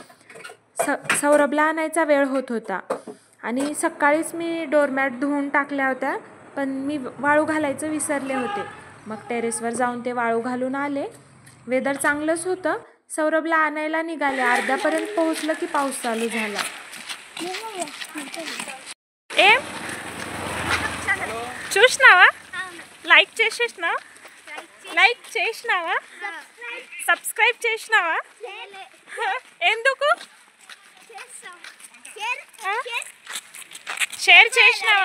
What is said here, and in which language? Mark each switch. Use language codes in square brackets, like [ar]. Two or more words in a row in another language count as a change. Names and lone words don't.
[mr] सौरभला आणायचा वेळ होत होता आणि सकाळीच मी डोरमॅट धुवून टाकल्या होत्या, पण मी वाळू घालायचं विसरले होते. मग टेरेसवर जाऊन ते वाळू घालून आले. वेदर चांगलंच होतं. सौरभला आणायला निघाले. अर्ध्यापर्यंत पोहोचलं की पाऊस चालू झाला. [te] చూసినావా? లైక్ చేసేసినావా? లైక్ చేసినావా? సబ్స్క్రైబ్ చేసినావా? ఎందుకు? షేర్ చేసినావా?